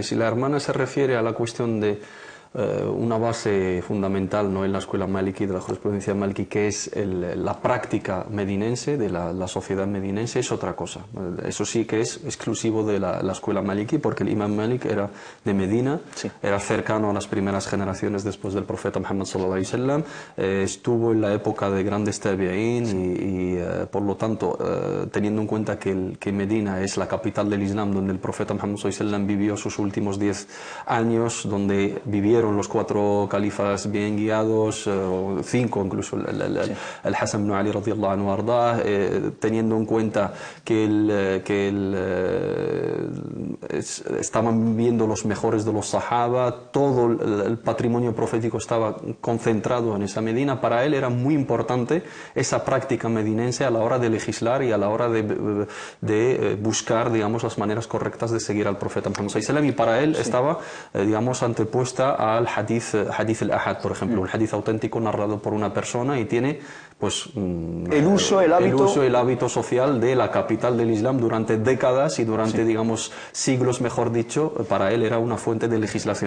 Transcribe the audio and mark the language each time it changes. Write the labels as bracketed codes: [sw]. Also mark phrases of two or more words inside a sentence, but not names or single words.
[es] Si la hermana se refiere a la cuestión de una base fundamental, ¿no?, en la escuela maliki, de la jurisprudencia maliki, que es la práctica medinense, de la sociedad medinense, es otra cosa. Eso sí que es exclusivo de la escuela maliki, porque el imam Malik era de Medina, era cercano a las primeras generaciones después del [ar] profeta Muhammad صلى الله عليه وسلم, [es] estuvo en la época de grandes tabi'in y por lo tanto, teniendo en cuenta que Medina es la capital del Islam, donde el profeta Muhammad [ar] صلى الله عليه وسلم [es] vivió sus últimos 10 años, donde vivieron los 4 califas bien guiados, o 5 incluso, el Hasan ibn Ali [ar] رضي الله عنه [es] ardah, teniendo en cuenta que estaban viviendo los mejores de los sahaba, todo el patrimonio profético estaba concentrado en esa Medina. Para él era muy importante esa práctica medinense a la hora de legislar y a la hora de buscar, digamos, las maneras correctas de seguir al profeta Muhammad [ar] صلى الله عليه وسلم, [es] y para él estaba, digamos, antepuesta al [ar] حديث الآحاد, [es] por ejemplo, un hadith auténtico narrado por una persona, y tiene pues el uso, el hábito social de la capital del Islam durante décadas y durante, digamos, siglos, mejor dicho, para él era una fuente de legislación.